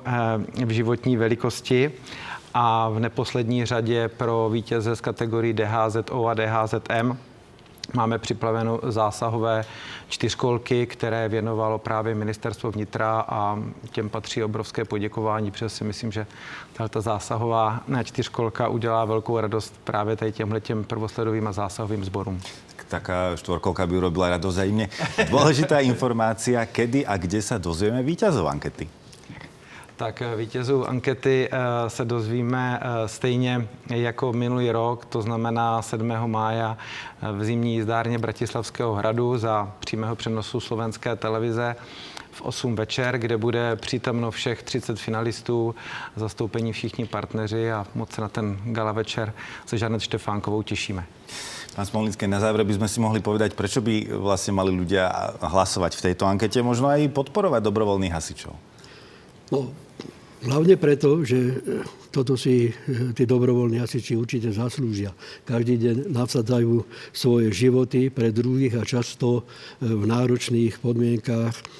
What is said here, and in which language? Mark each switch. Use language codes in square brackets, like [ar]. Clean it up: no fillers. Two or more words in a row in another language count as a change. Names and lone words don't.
[cs] v životní velikosti a v neposlední řadě pro vítěze z kategorii DHZO a DHZM máme připravenou zásahové 4kolky, které věnovalo právě ministerstvo vnitra a těm patří obrovské poděkování, protože si myslím, že tato zásahová 4kolka udělá velkou radost právě tady těmhletěm prvosledovým a zásahovým sborům. [sk] Taká štvorkolka by urobila radosť aj mne. Dôležitá informácia, kedy a kde sa dozvieme víťazov ankety? [cs] Tak vítězů ankety se dozvíme stejně jako minulý rok, to znamená 7. mája v zimní jízdárně Bratislavského hradu za přímého přenosu slovenské televize v 8 večer, kde bude přítomno všech 30 finalistů, zastoupení všichni partneři a moc se na ten gala večer se Žanet Štefánkovou těšíme. [sk] Pán Smolínský, na záver by sme si mohli povedať, prečo by vlastne mali ľudia hlasovať v tejto ankete, možno aj podporovať dobrovoľných hasičov? No, hlavne preto, že toto si tí dobrovoľní hasiči určite zaslúžia. Každý deň nasadzajú svoje životy pre druhých a často v náročných podmienkách.